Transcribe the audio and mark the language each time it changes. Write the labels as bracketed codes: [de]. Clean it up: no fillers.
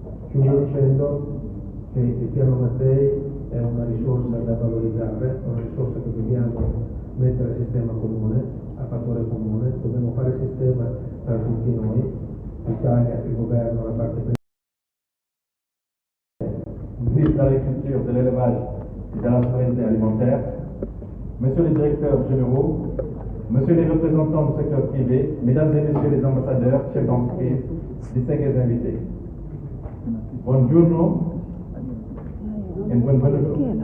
[it] Chiudo dicendo che il piano Mattei è una risorsa da valorizzare, una risorsa che dobbiamo mettere a sistema comune, a fattore comune, dobbiamo fare sistema tra tutti noi, l'Italia, il governo, la parte [fr] ministre de l'Agriculture, de l'Élevage et de la souveraineté alimentaire, Messieurs les directeurs généraux, Messieurs les représentants du secteur privé, Mesdames et Messieurs les ambassadeurs, chefs d'entreprise, distingués invités. [it] Buongiorno et benvenuto.